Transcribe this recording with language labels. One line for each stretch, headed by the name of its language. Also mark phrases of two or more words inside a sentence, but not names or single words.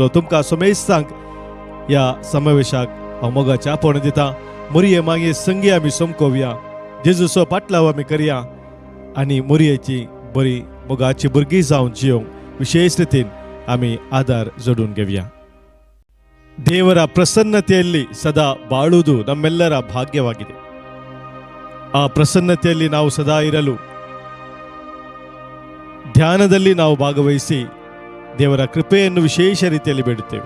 Konkani: तुमकां सोमेस्तांक ह्या समावेशाक हांव मोगाचें आपोवण दिता. मोरये मागे संगी आमी समकोवया, जेजूचो पाटलाव आमी करया आनी मोरयेची बरी मोगाची भुरगीं जावन जियोंक विशेष रितीन आमी आदार जोडून घेवया.
Kannada: ದೇವರ ಪ್ರಸನ್ನತೆಯಲ್ಲಿ ಸದಾ ಬಾಳುವುದು ನಮ್ಮೆಲ್ಲರ ಭಾಗ್ಯವಾಗಿದೆ. ಆ ಪ್ರಸನ್ನತೆಯಲ್ಲಿ ನಾವು ಸದಾ ಇರಲು ಧ್ಯಾನದಲ್ಲಿ ನಾವು ಭಾಗವಹಿಸಿ ದೇವರ ಕೃಪೆಯನ್ನು ವಿಶೇಷ ರೀತಿಯಲ್ಲಿ ಬೇಡುತ್ತೇವೆ.